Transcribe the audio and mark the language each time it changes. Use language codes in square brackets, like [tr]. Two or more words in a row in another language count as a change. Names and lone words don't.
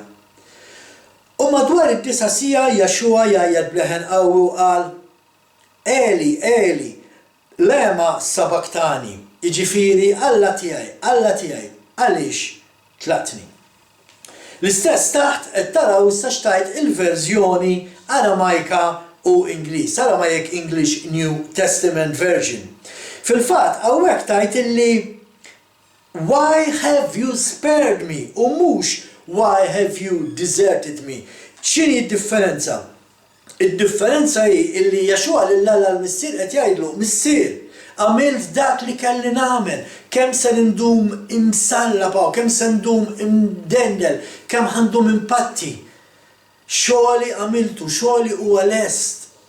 [mt] U madwar id-disa' sija Jexua jgħajjed bleħen qawwi u qal [arc] Eli, Eli, lema sabaktani, [mt] jiġifieri Alla tiegħi, għaliex tlaqtni. L-istess taħt qed taraw issa xtajt il-verżjoni Aramajka u Ingliż, Aramaic English New Testament Version. Fil-fatt hawnhekk tajt illi [en] Why have you spared me? [mt] U mhux [en] Why have you deserted me? [mt] X'inhi d-differenza? Id-differenza hi illi Jexua lill-Alla l-missier qed jgħidlu, Missier, għamilt dak li kelli nagħmel, kemm se ndum imsallapaw, kemm se ndum imdendel, kemm ħandum impatti. Xogħli għamiltu, xogħli huwa lest.